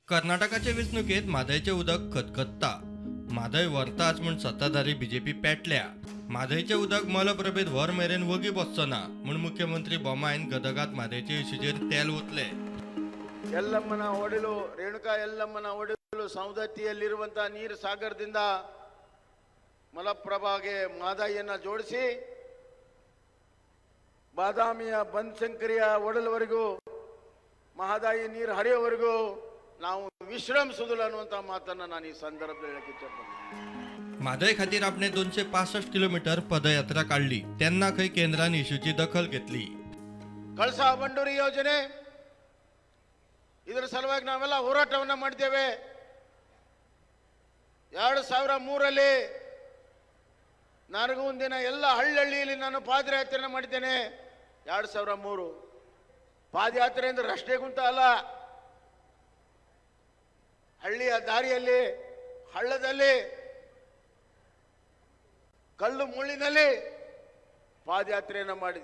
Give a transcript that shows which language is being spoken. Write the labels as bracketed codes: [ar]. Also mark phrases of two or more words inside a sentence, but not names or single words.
[kok] कर्नाटकाच्या वेंचणुकेत म्हादयचे उदक खतखत्ता. म्हादय व्हरताच म्हूण सत्ताधारी बीजेपी पेटल्या. म्हादयचे उदक मलप्रभेत व्हर मेरेन वगी बसचो ना म्हूण मुख्यमंत्री बोम्मायन गदगात म्हादयचे इशूचेर तेल ओतले. [kn] ಯಲ್ಲಮ್ಮನ ಒಡಲು ರೇಣುಕಾ ಯಲ್ಲಮ್ಮನ ಒಡಲು ಸೌದತ್ತಿಯಲ್ಲಿರುವಂತಹ ನೀರು ಸಾಗರದಿಂದ ಮಲಪ್ರಭಾಗೆ ಮಾದಾಯಿಯನ್ನ ಜೋಡಿಸಿ ಬಾದಾಮಿಯ ಬನಶಂಕರಿಯ ಒಡಲವರೆಗೂ ಮಹದಾಯಿ ನೀರು ಹರಿಯೋವರೆಗೂ ನಾವು ವಿಶ್ರಮಿಸುವುದಿಲ್ಲ ಅನ್ನುವಂತ ಮಾತನ್ನ ನಾನು ಈ ಸಂದರ್ಭದಲ್ಲಿ ಹೇಳಕ್ಕೆ ಇಚ್ಛೆಪಡ್ತೀನಿ. [kok] म्हादय खातीर आपणे 265 किलोमीटर पदयात्रा काढली तेन्ना खंय केंद्रान इशूची दखल घेतली. [kn] ಕಳಸಾ ಬಂಡೂರಿ ಯೋಜನೆ ಇದರ ಸಲುವಾಗಿ ನಾವೆಲ್ಲ ಹೋರಾಟವನ್ನ ಮಾಡಿದ್ದೇವೆ. 2003ರಲ್ಲಿ ನನಗೂ ಒಂದಿನ ಎಲ್ಲ ಹಳ್ಳಿಯಲ್ಲಿ ನಾನು ಪಾದಯಾತ್ರೆಯನ್ನು ಮಾಡಿದ್ದೇನೆ. 2003 ಪಾದಯಾತ್ರೆ ಅಂದ್ರೆ ರಸ್ತೆ ಗುಂಟ ಅಲ್ಲ, ಹಳ್ಳಿಯ ದಾರಿಯಲ್ಲಿ ಹಳ್ಳದಲ್ಲಿ ಕಲ್ಲು ಮುಳ್ಳಿನಲ್ಲಿ ಪಾದಯಾತ್ರೆಯನ್ನು ಮಾಡಿದ್ವಿ.